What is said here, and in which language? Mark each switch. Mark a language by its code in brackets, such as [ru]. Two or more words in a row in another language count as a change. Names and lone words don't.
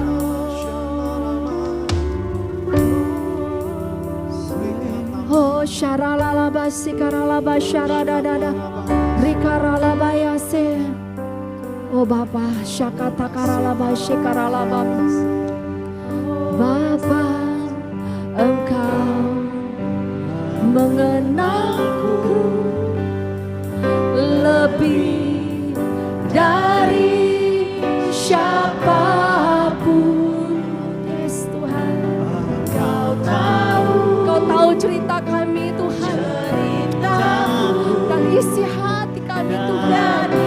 [id] Oh, syaralalabasi karalabasyaradadada. Rikaralabayase. Oh Bapa, syakata karalaba syikaralaba. Bapa, Engkau mengenalku lebih dari siapapun. Yes Tuhan, Kau tahu cerita kami Tuhan, dan isi hati kami Tuhan.